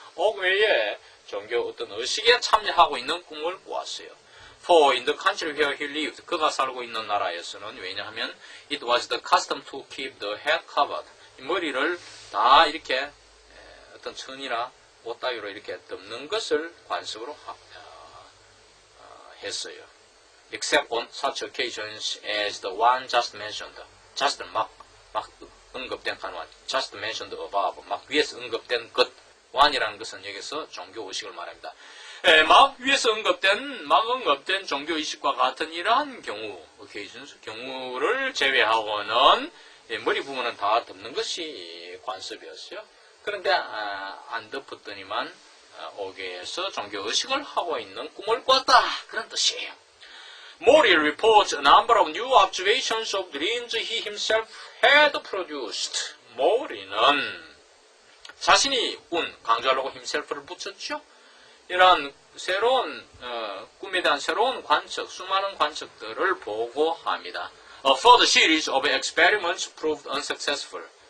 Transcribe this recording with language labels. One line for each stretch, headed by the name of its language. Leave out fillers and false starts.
Korean: 옥외에 종교 어떤 의식에 참여하고 있는 꿈을 꾸었어요.
English: For in the country where he lived,
Korean: 그가 살고 있는 나라에서는 왜냐하면
English: it was the custom to keep the head covered.
Korean: 머리를 다 이렇게 어떤 천이나 옷 따위로 이렇게 덮는 것을 관습으로 했어요.
English: Except on such occasions as the one just mentioned.
Korean: just 막 언급된 한원.
English: just mentioned above.
Korean: 막 위에서 언급된 것. one이라는 것은 여기서 종교 의식을 말합니다. 막 위에서 언급된 종교 의식과 같은 이러한 경우를 제외하고는 머리 부분은 다 덮는 것이 관습이었어요. 그런데 안 덮었더니만 옥외에서 종교 의식을 하고 있는 꿈을 꿨다. 그런 뜻이에요.
English: Mori reports a number of new observations of dreams he himself had produced.
Korean: 모리는 자신이 강조하려고 himself를 붙였죠. 이런 새로운 꿈에 대한 새로운 관측, 수많은 관측들을 보고합니다.
English: A further series of experiments proved unsuccessful.